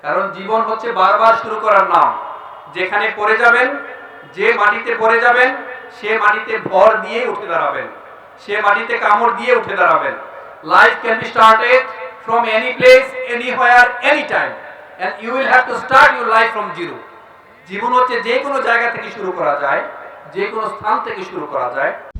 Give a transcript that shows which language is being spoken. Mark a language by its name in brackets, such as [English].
[Bangla] কারণ জীবন হচ্ছে বারবার শুরু করার নাম। যেখানে পড়ে যাবেন, যে মাটিতে পড়ে যাবেন, সে মাটিতে ভর দিয়ে উঠে দাঁড়াবেন, সে মাটিতে কামড় দিয়ে উঠে দাঁড়াবেন। Life can be started [English] from any place, anywhere, anytime, and you will have to start your life from zero. [Bangla] জীবন হচ্ছে যে কোনো জায়গা থেকে শুরু করা যায়, যে কোনো স্থান থেকে শুরু করা যায়।